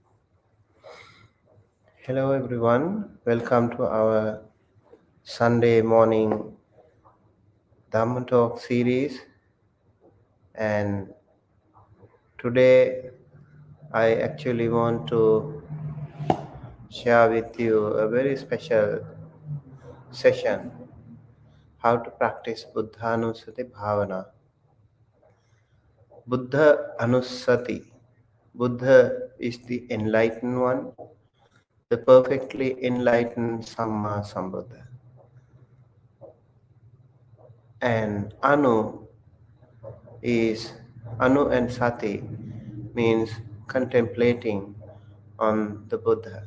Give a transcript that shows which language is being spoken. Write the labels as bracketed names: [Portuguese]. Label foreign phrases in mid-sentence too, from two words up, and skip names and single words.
[English] Hello everyone, welcome to our Sunday morning Dhamma Talk series, and today I actually want to share with you a very special session, how to practice [Pali] Buddhānussati bhavana. [English] Buddhānussati. Buddha is the enlightened one, the perfectly enlightened [Pali] Samma Sambuddha. [English] And Anu and Sati means contemplating on the Buddha.